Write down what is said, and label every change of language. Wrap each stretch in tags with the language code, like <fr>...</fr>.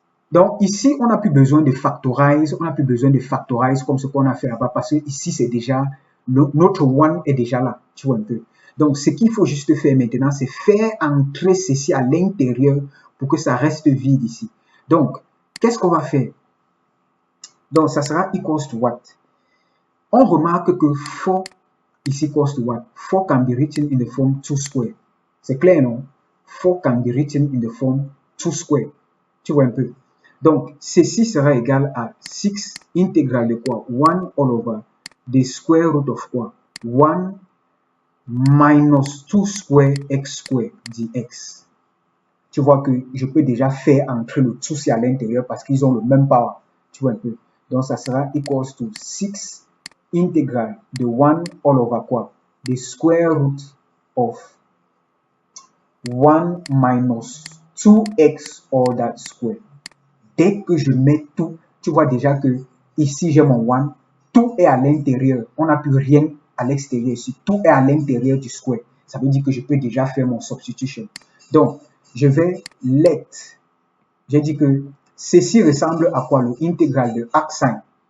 <fr>Donc, ici, on n'a plus besoin de factorize. On n'a plus besoin de factorize comme ce qu'on a fait là-bas. Parce que ici, c'est déjà, notre 1 est déjà là. Tu vois un peu. Donc, ce qu'il faut juste faire maintenant, c'est faire entrer ceci à l'intérieur pour que ça reste vide ici. Donc, qu'est-ce qu'on va faire? Donc, ça sera</fr> <en>equals to what? On remarque que 4 is equals to what? 4 can be written in the form 2 square.</en> <fr>C'est clair, non?</fr> <en>4 can be written in the form 2 square.</en> <fr>Tu vois un peu? Donc, ceci sera égal à 6 intégral de quoi?</fr> <en>1 all over the square root of quoi? 1 minus 2 square x square dx.</en> <fr>Tu vois que je peux déjà faire entrer le tout à l'intérieur parce qu'ils ont le même power. Tu vois un peu? Donc, ça sera</fr> <en>equals to 6 integral</en> <fr>de 1 all over quoi?</fr> <en>The square root of 1 minus 2x all that square.</en> <fr>Dès que je mets tout, tu vois déjà que ici j'ai mon 1, tout est à l'intérieur. On n'a plus rien à l'extérieur ici. Tout est à l'intérieur du square. Ça veut dire que je peux déjà faire mon substitution. Donc, je vais let. J'ai dit que ceci ressemble à quoi? Le intégral de arc-sin.</fr>